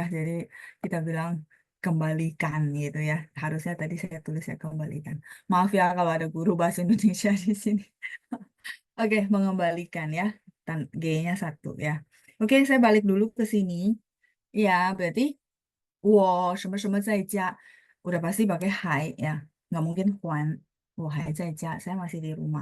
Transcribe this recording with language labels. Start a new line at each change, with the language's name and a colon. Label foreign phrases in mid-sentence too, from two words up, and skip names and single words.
Indonesian: Jadi kita bilang kembalikan gitu ya. Harusnya tadi saya tulis ya kembalikan. Maaf ya kalau ada guru bahasa Indonesia di sini. Oke, mengembalikan ya. G-nya satu ya. Oke, saya balik dulu ke sini. Ya, berarti
Chinese: 我什么什么在家
Indonesian: udah pasti pakai 还 ya. Nggak mungkin
Chinese: 还 我还在家,
Indonesian: saya masih di rumah.